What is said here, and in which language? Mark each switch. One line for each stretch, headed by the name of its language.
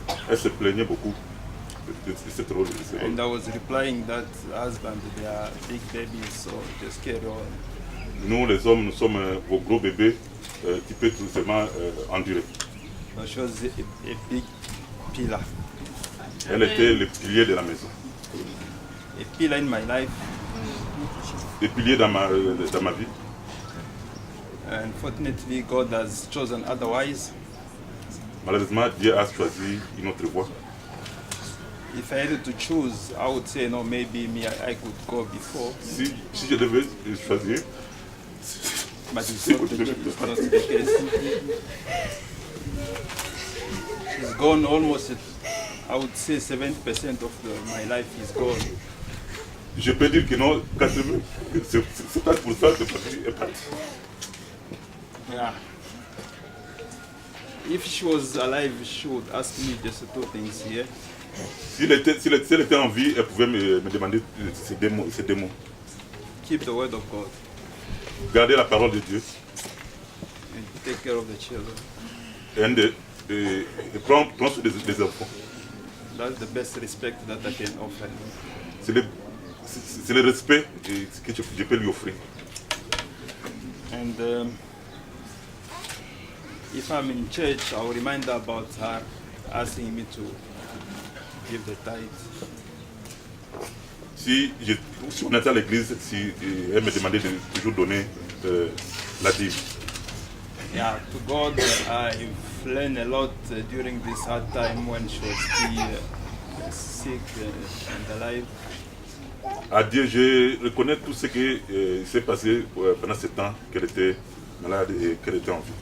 French: Elle se plaignait beaucoup de cette rôle.
English: And I was replying that husband, they are big babies, so just carry on.
French: Nous, les hommes, nous sommes vos gros bébés qui peuvent tout simplement endurer.
English: So she was a big pillar.
French: Elle était le pilier de la maison.
English: A pillar in my life.
French: Le pilier dans ma vie.
English: Unfortunately, God has chosen otherwise.
French: Malheureusement, Dieu a choisi une autre voie.
English: If I had to choose, I would say no. Maybe me, I could go before,
French: Si je devais choisir,
English: but it's not the case. She's gone almost. I would say 70% of my life is gone.
French: je peux dire que non, 80%, c'est 70% de partie est parti.
English: Yeah. If she was alive, she would ask me just two things here.
French: Si elle était en vie, elle pouvait me demander ces deux mots.
English: Keep the word of God
French: Garder la parole de Dieu
English: and take care of the children.
French: et prendre soin des enfants.
English: That's the best respect that I can offer.
French: C'est le respect que je peux lui offrir.
English: And if I'm in church, I'll remind her about her asking me to give the tithe.
French: Si on était à l'église, si elle me demandait de toujours donner la dîme.
English: Yeah, to God, I've learned a lot during this hard time when she was still sick and alive.
French: À Dieu, je reconnais tout ce qui s'est passé pendant ce temps qu'elle était malade et qu'elle était en vie.